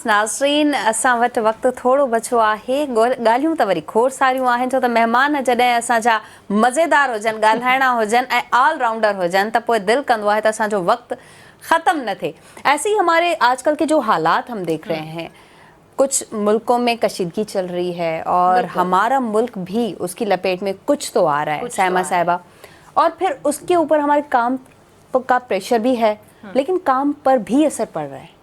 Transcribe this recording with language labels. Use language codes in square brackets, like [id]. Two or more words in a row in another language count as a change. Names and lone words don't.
[sd] नाज़रीन, असां वटि वक़्तु थोरो बचियो आहे। ॻाल्हियूं त वरी खोड़ सारियूं आहिनि, छो त महिमान जॾहिं असांजा मज़ेदार हुजनि, ॻाल्हाइणा हुजनि ऐं [en] all rounder [sd] हुजनि त पोइ दिलि कंदो आहे त असांजो वक़्तु ख़त्म न थिए। [ur] ایسے ہی ہمارے آج کل کے جو حالات ہم دیکھ رہے ہیں، کچھ ملکوں میں کشیدگی چل رہی ہے اور ہمارا ملک بھی اس کی لپیٹ میں کچھ تو آ رہا ہے صائمہ صاحبہ، اور پھر اس کے اوپر ہمارے کام کا پریشر بھی ہے، لیکن کام پر بھی اثر پڑ رہا ہے.